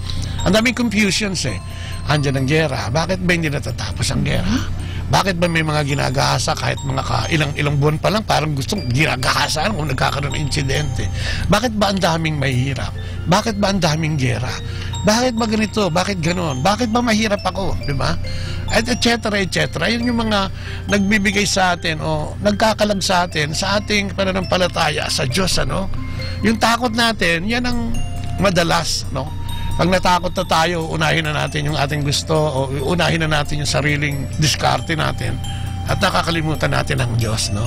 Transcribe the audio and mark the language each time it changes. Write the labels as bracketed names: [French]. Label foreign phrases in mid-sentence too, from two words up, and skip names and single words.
[Filipino] Ang daming confusions Andiyan ang gera. Bakit ba hindi natatapos ang gera? Bakit ba may mga ginagahasa kahit mga ilang buwan pa lang parang gustong ginagahasaan kung nagkakaroon ng insidente? Bakit ba ang daming mahihirap? Bakit ba ang daming gera? Bakit ba ganito? Bakit ganon? Bakit ba mahirap ako? Diba? [Latin] Et cetera, et cetera. [Filipino] Yun yung mga nagbibigay sa atin o nagkakalag sa atin sa ating pananampalataya sa Diyos, ano? Yung takot natin, yan ang madalas, no? Pag natakot na tayo, unahin na natin yung ating gusto o unahin na natin yung sariling diskarte natin at nakakalimutan natin ang Diyos, no?